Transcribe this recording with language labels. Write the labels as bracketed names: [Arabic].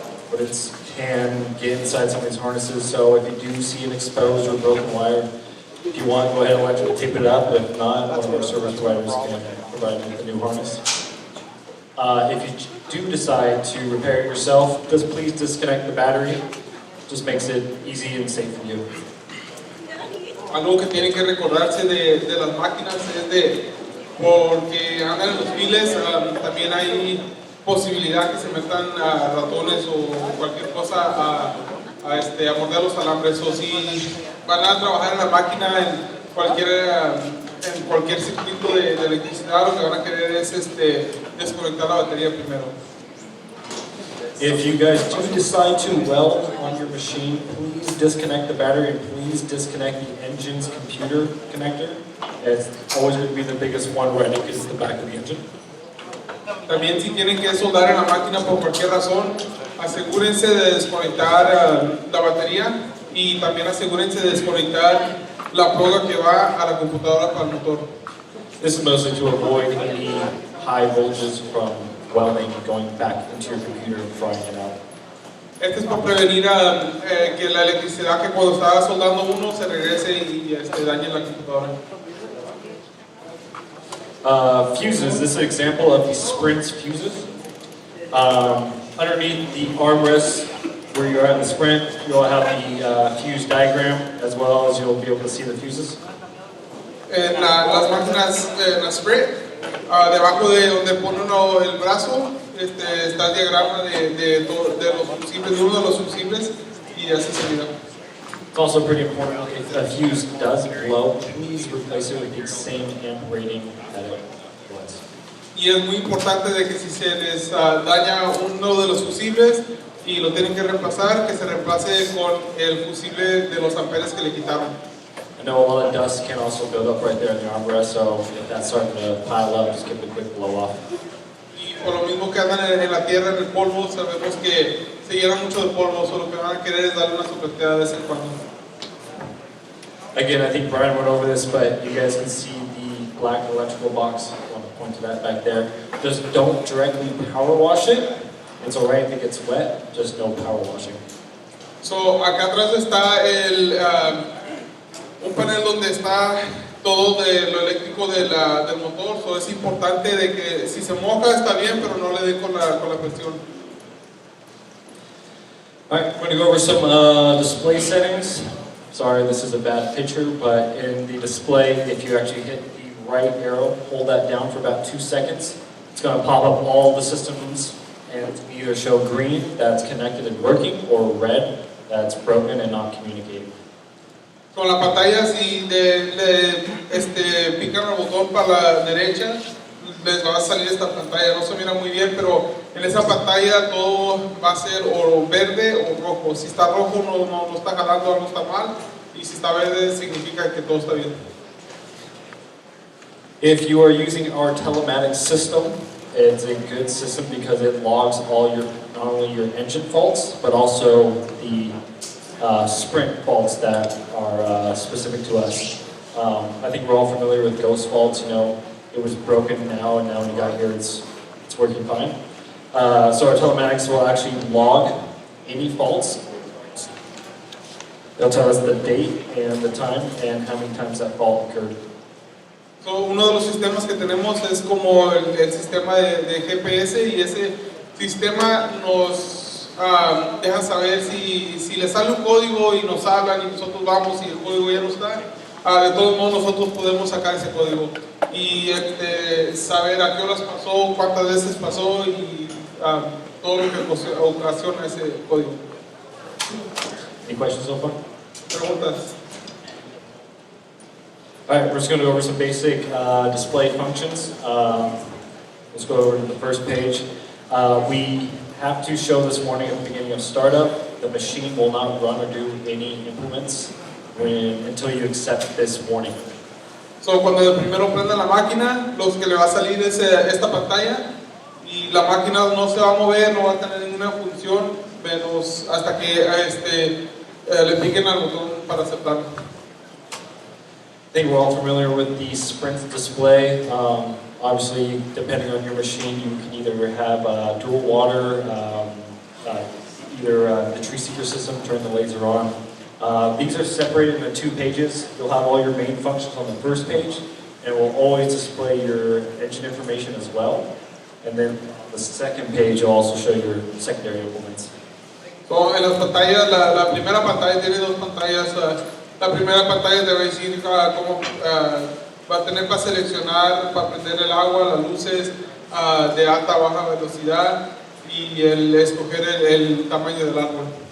[English] But it can get inside some of these harnesses, so if you do see an exposed or broken wire, if you want, go ahead and electrically tape it up. If not, one of our service providers can provide you with a new harness. If you do decide to repair it yourself, just please disconnect the battery. Just makes it easy and safe for you. [Spanish] Algo que tienen que recordarse de las máquinas es porque andan en los files, también hay posibilidad que se metan ratones o cualquier cosa a morder los alambres. O si van a trabajar en la máquina en cualquier circuito de electricidad, lo que van a querer es desconectar la batería primero. [English] If you guys do decide to weld on your machine, please disconnect the battery and please disconnect the engine's computer connector. It's always going to be the biggest one running because it's the back of the engine. [Spanish] También, si tienen que soldar en la máquina por cualquier razón, asegúrense de desconectar la batería, y también asegúrense de desconectar la prueba que va a la computadora para el motor. [English] This is mostly to avoid any high voltages from welding going back into your computer and frying it out. [Spanish] Este es para prevenir que la electricidad que cuando está soldando uno se regrese y dañe la computadora. [English] Fuses, this is an example of the Sprint's fuses. Underneath the armrest where you're at the Sprint, you'll have the fuse diagram, as well as you'll be able to see the fuses. [Spanish] En las máquinas, en la Sprint, debajo de donde pone uno el brazo, está el diagrama de los fusibles, de uno de los fusibles, y así se mira. [English] It's also pretty important, if a fuse does blow, please replace it with the same amp rating that it was. [Spanish] Y es muy importante de que si se les daña uno de los fusibles y lo tienen que reemplazar, que se reemplace con el fusible de los amperes que le quitaron. [English] I know a lot of dust can also build up right there in the armrest, so if that's starting to pile up, just give it a quick blow off. [Spanish] Y por lo mismo que andan en la tierra, en el polvo, sabemos que se llena mucho de polvo, solo que van a querer es darle una sopleteada de vez en cuando. [English] Again, I think Brian went over this, but you guys can see the black electrical box. I want to point to that back there. Just don't directly power wash it. It's alright if it gets wet, just no power washing. [Spanish] So, acá atrás está un panel donde está todo de lo eléctrico del motor. So, es importante de que si se moja está bien, pero no le dé con la cuestión. [English] Alright, we're going to go over some display settings. Sorry, this is a bad picture, but in the display, if you actually hit the right arrow, hold that down for about 2 seconds, it's going to pop up all the systems and either show green, that's connected and working, or red, that's broken and not communicating. [Spanish] Con la pantalla, si pican el botón para la derecha, les va a salir esta pantalla. No se mira muy bien, pero en esa pantalla todo va a ser o verde o rojo. Si está rojo no está jalando, algo está mal. Y si está verde significa que todo está bien. [English] If you are using our Telematics system, it's a good system because it logs all your, not only your engine faults, but also the sprint faults that are specific to us. I think we're all familiar with ghost faults. You know, it was broken now, and now when you got here, it's working fine. So our Telematics will actually log any faults. They'll tell us the date and the time and how many times that fault occurred. [Spanish] So, uno de los sistemas que tenemos es como el sistema de GPS, y ese sistema nos deja saber si le sale un código y nos hablan y nosotros vamos y el código ya no está. De todos modos nosotros podemos sacar ese código y saber a qué horas pasó, cuántas veces pasó y todo lo que ocasiona ese código. [English] Any questions so far? [Spanish] Preguntas. [English] Alright, we're just going to go over some basic display functions. Let's go over to the first page. We have to show this warning at the beginning of startup. The machine will not run or do any implements until you accept this warning. [Spanish] So, cuando de primero prenda la máquina, los que le va a salir es esta pantalla y la máquina no se va a mover, no va a tener ninguna función, menos hasta que le piquen al botón para aceptarlo. [English] I think we're all familiar with the sprint display. Obviously, depending on your machine, you can either have dual water, either the tree seeker system, turn the laser on. These are separated into 2 pages. You'll have all your main functions on the first page, and it will always display your engine information as well. And then on the second page, it'll also show your secondary implements. [Spanish] So, en las pantallas, la primera pantalla tiene 2 pantallas. La primera pantalla te va a decir cómo va a tener para seleccionar, para prender el agua, las luces de alta o baja velocidad y el escoger el tamaño del árbol.